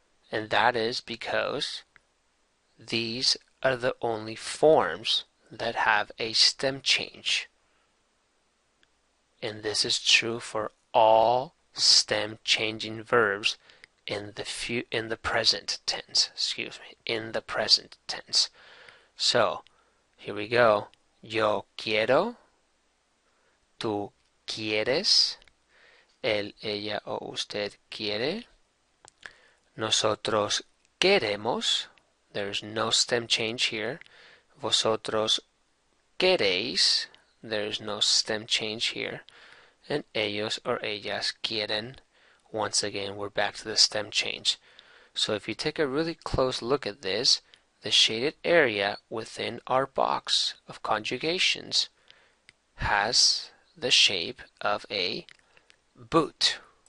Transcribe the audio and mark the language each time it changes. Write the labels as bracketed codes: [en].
[en] And that is because these are the only forms that have a stem change. And this is true for all stem changing verbs in the present tense. In the present tense. So, here we go. [es] Yo quiero, tú quieres, él, ella o usted quiere. Nosotros queremos. [en] There's no stem change here. [es] Vosotros queréis. [en] There's no stem change here. [es] And ellos or ellas quieren. [en] Once again, we're back to the stem change. So if you take a really close look at this, the shaded area within our box of conjugations has the shape of a boot,